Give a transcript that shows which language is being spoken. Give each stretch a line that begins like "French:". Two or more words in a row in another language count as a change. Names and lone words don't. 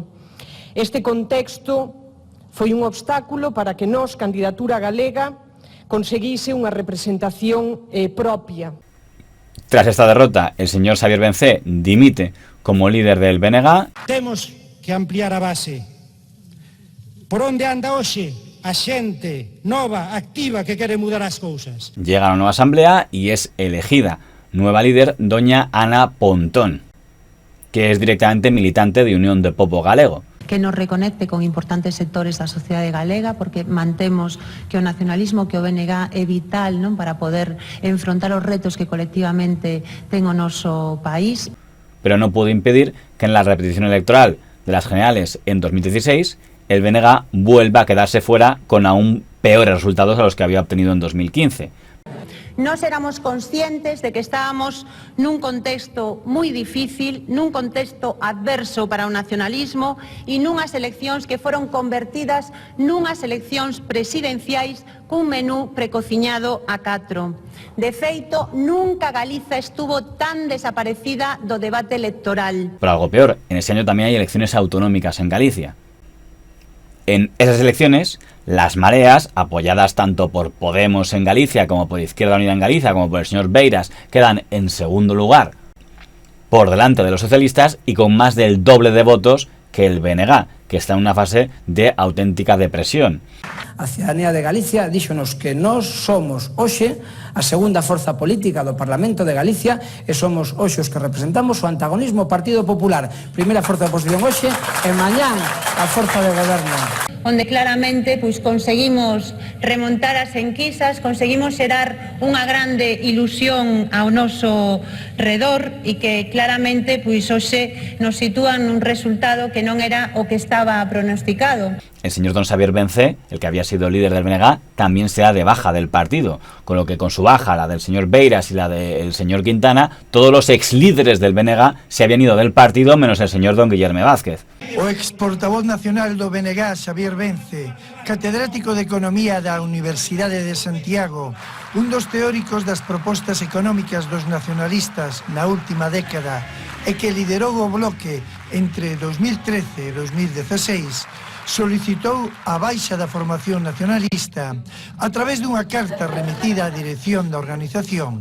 Galician: Este contexto foi un obstáculo para que nós, candidatura galega, conseguise unha representación propia.
Spanish: Tras esta derrota, el señor Xavier Bencé dimite como líder del BNG.
Galician: Temos que ampliar a base. Por onde anda hoxe a xente nova, activa, que quere mudar as cousas?
Spanish: Llega a la nueva asamblea y es elegida nueva líder doña Ana Pontón, que es directamente militante de Unión de Pobo Galego.
Galician: que nos reconecte con importantes sectores da sociedade galega, porque mantemos que o nacionalismo, que o BNG é vital, non, para poder enfrontar os retos que colectivamente ten o noso país.
Spanish: Pero no pudo impedir que en la repetición electoral de las generales en 2016 el BNG vuelva a quedarse fuera con aún peores resultados a los que había obtenido en 2015.
Galician: Nós éramos conscientes de que estábamos nun contexto moi difícil, nun contexto adverso para o nacionalismo e nunhas eleccións que foron convertidas nunhas eleccións presidenciais cun menú precociñado a 4. De feito, nunca Galiza estuvo tan desaparecida do debate electoral.
Spanish: Pero algo peor, en ese año también hay elecciones autonómicas en Galicia. En esas elecciones, las mareas, apoyadas tanto por Podemos en Galicia como por Izquierda Unida en Galicia, como por el señor Beiras, quedan en segundo lugar por delante de los socialistas y con más del doble de votos que el BNG, que está en una fase de auténtica depresión.
Galician: A ciudadanía de Galicia díxonos que nós somos hoxe a segunda forza política do Parlamento de Galicia e somos hoxe os que representamos o antagonismo Partido Popular, primeira forza de oposición hoxe e mañán a forza de goberno. Onde claramente conseguimos remontar as enquisas, conseguimos xerar unha grande ilusión ao noso redor e que claramente hoxe nos sitúan nun resultado que non era o que estaba pronosticado.
Spanish: El señor don Xavier Bence, el que había sido líder del BNG, también se da de baja del partido, con lo que con su baja, la del señor Beiras y la del señor Quintana, todos los ex líderes del BNG se habían ido del partido, menos el señor don Guillermo Vázquez.
Galician: O ex portavoz nacional do BNG, Xavier Bence, catedrático de Economía da Universidade de Santiago, un dos teóricos das propostas económicas dos nacionalistas na última década e que liderou o bloque entre 2013 e 2016, solicitou a baixa da formación nacionalista a través dunha carta remitida á dirección da organización.